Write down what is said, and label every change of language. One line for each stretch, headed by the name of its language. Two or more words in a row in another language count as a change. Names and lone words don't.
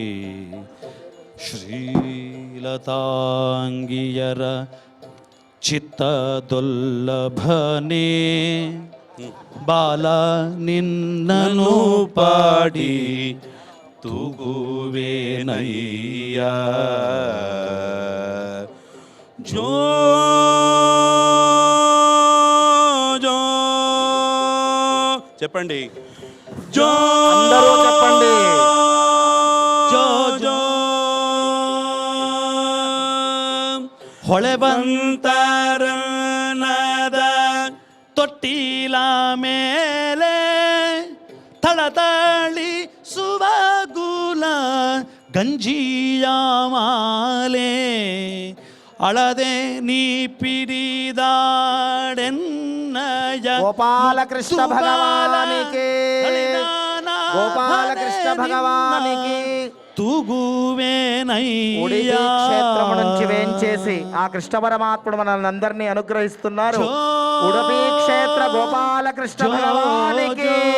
Kannada: ಶ್ರೀಲತಾಂಗಿಯರ ಚಿತ್ತದೊಲ್ಲಭನೇ ಬಾಲ ನಿನ್ನನು ಪಾಡಿ ತೂಗುವೇನಯ್ಯ
Telugu: జో జో చెప్పండి. జో అందరూ చెప్పండి.
Kannada: ಜೋ ಜೋ ಹೊಳೆ ಬಂತರನದ ತೊಟ್ಟಿಲ ಮೇಲೆ ತಳತಳಿ ಸುವಗುಲ ಗಂಜಿಯ ಮಾಲೆ ಅಳದೆ ನೀ ಪಿಡಿದಾಡೆನ್ನಯ
Telugu: గోపాలకృష్ణ భగవానికి, గోపాలకృష్ణ భగవానికి. ఉడిపి క్షేత్రము నుంచి వేంచేసి ఆ కృష్ణ పరమాత్ముడు మనల్ని అందరినీ అనుగ్రహిస్తున్నారు. ఉడిపి క్షేత్ర గోపాలకృష్ణ భగవానికి.